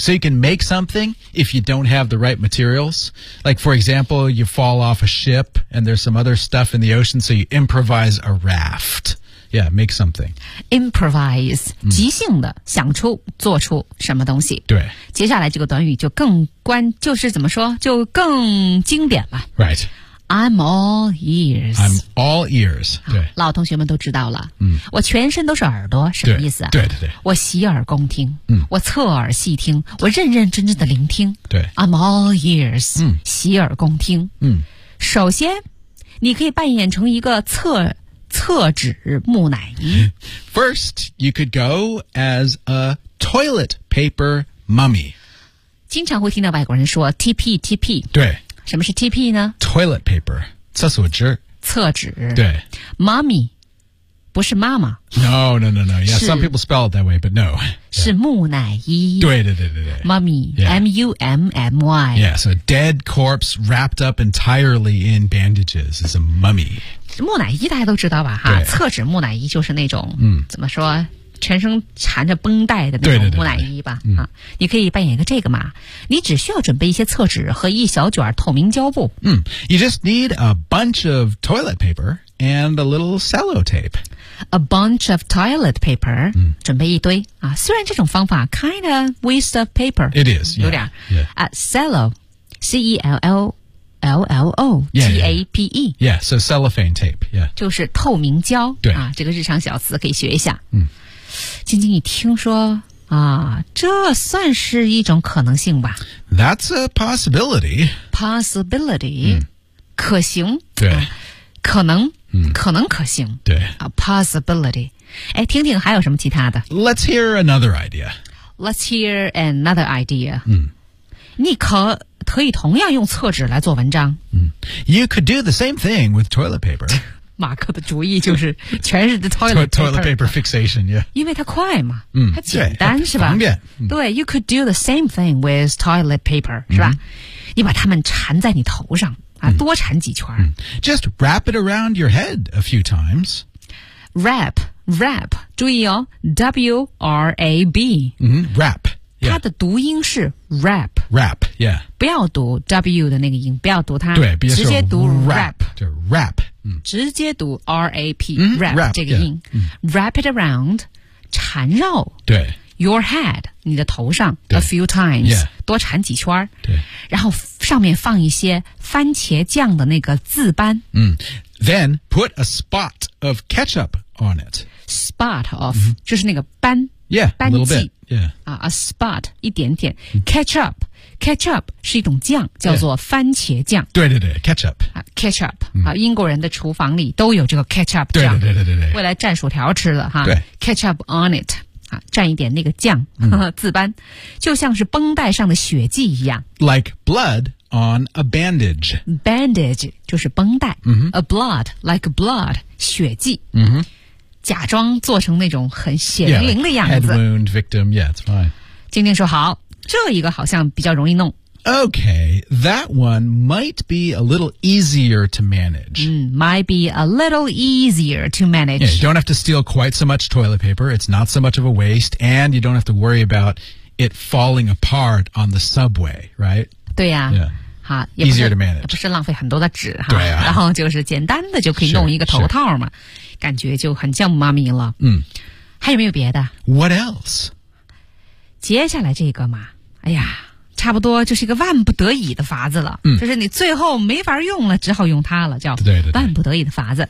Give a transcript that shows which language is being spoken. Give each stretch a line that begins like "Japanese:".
English: So you can make something if you don't have the right materials. Like, for example, you fall off a ship and there's some other stuff in the ocean, so you improvise a raft. Yeah, make something. Improvise,、mm.
Chinese: 即兴的想出做出什么东西。对。接下来这个短语就更关就是怎么说就更经典了。
English: Right. I'm all ears. I'm all ears. 对，
Chinese: 老同学们都知道了。嗯，我全身都是耳朵，什么意思啊？对对对，我洗耳恭听。嗯，我侧耳细听，我认认真真的聆听。对
English: ，I'm all ears. 嗯，
Chinese: 洗耳恭听。嗯，首先，你可以扮演成一个厕纸木乃伊。
English: First, you could go as a toilet paper mummy.
Chinese: 经常会听到外国人说 TP TP。对。什么是 TP 呢
English: ？Toilet paper， 厕所纸。
Chinese: 厕纸。对。 Mummy， 不是妈妈。
English: No. Yeah, some people spell it that way, but no.
Chinese: 是木乃伊。对。
English: Mummy,、 yeah. M-U-M-M-Y. Yeah, so a dead corpse wrapped up entirely in bandages is a mummy.
Chinese: 木乃伊大家都知道吧，哈？厕纸木乃伊就是那种，嗯，怎么说，全身缠着绷带的那种木乃伊吧，对、嗯啊、你可以扮演一个这个嘛，你只需要准备一些厕纸和一小卷透明胶布。
English: 嗯 ，You just need a bunch of toilet paper and a little sellotape. A bunch of toilet paper，、嗯、
Chinese: 准备一堆啊。虽然这种方法
English: kind of waste of paper， it is
Chinese: 有点
English: yeah. Cello, C E L L. L-L-O-T-A-P-E Yeah, so cellophane tape、yeah.
Chinese: 就是透明胶对、啊、这个日常小词可以学一下、嗯、晶晶你听说啊，这算是一种可能性吧
English: That's a possibility Possibility、嗯、
Chinese: 可行对、啊、可能、嗯、可能可行对、啊、Possibility 哎，听听还有什么其他的
English: Let's hear another idea Let's hear another idea、嗯、
Chinese: 你可以同样用厕纸来做文章。
English: 嗯、you could do the same thing with toilet paper.
Chinese: 马克的主意就是全是 toilet paper.
English: toilet paper fixation, yeah.
Chinese: 因为它快嘛、嗯、它简单是吧方便、嗯、
English: 对 you could do the same thing with toilet paper,
Chinese: 是吧、嗯、你把它们缠在你头上、啊、多缠几圈、嗯。
English: Just wrap it around your head a few times.
Chinese: Wrap, 注意哦 ,W-R-A-B.、
English: 嗯、wrap.
Chinese: 它的读音是 rap
English: rap yeah
Chinese: 不要读 w 的那个音不要读它对比如说直接读 rap 就 rap、嗯、直接读 rap、嗯、 rap 这个音
English: yeah,、嗯、 wrap it around
Chinese: 缠绕对
English: your head
Chinese: 你的头上
English: a few times、 yeah、
Chinese: 多缠几圈对然后上面放一些番茄酱的那个渍斑、
English: 嗯、then put a spot of ketchup on it spot of、
Chinese: 嗯、就是那个斑
English: yeah
Chinese: 斑迹
English: a little bitYeah. A spot,
Chinese: 一点点 Ketchup, ketchup 是一种酱叫做番茄酱、
English: yeah. 对 ketchup
Chinese: Ketchup,、嗯、英国人的厨房里都有这个 ketchup 酱对未来蘸薯条吃了哈对
English: Ketchup on it,
Chinese: 蘸一点那个酱、嗯、呵呵自斑就像是绷带上的血迹一样
English: Like blood on a bandage
Chinese: Bandage 就是绷带、 mm-hmm.
English: A blood, like blood,
Chinese: 血迹、 mm-hmm. 假装做成那种很血淋淋的样子。
English: Yeah, like、head wound victim, yeah, it's fine. 晶晶说好，这一个好像比较容易弄。 Okay, that one might be a little easier to manage.、 Mm, might be a little easier to manage. Yeah, you don't have to steal quite so much toilet paper. It's not so much of a waste. And you don't have to worry about it falling apart on the subway, right?
Chinese: 对呀、啊。
English: Yeah.
Chinese: 好
English: easier to manage
Chinese: 不是浪费很多的纸对、啊、然后就是简单的就可以弄一个头套嘛感觉就很像妈咪了嗯还有没有别的
English: What else?
Chinese: 接下来这个嘛哎呀差不多就是一个万不得已的法子了、嗯、就是你最后没法用了只好用它了叫万不得已的法子